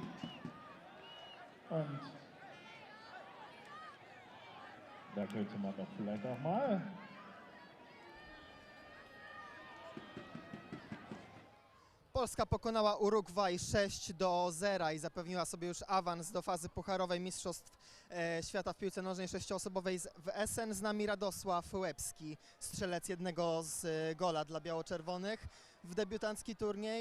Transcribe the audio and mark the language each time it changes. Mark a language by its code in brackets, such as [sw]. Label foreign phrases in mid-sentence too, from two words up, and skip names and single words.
[de] Und da könnte man doch vielleicht auch mal. [pl] Polska pokonała Urugwaj 6-0 i zapewniła sobie już awans do fazy pucharowej Mistrzostw Świata w piłce nożnej sześcioosobowej w Essen. Z nami Radosław Łebski, strzelec jednego z gola dla biało-czerwonych w debiutancki turniej.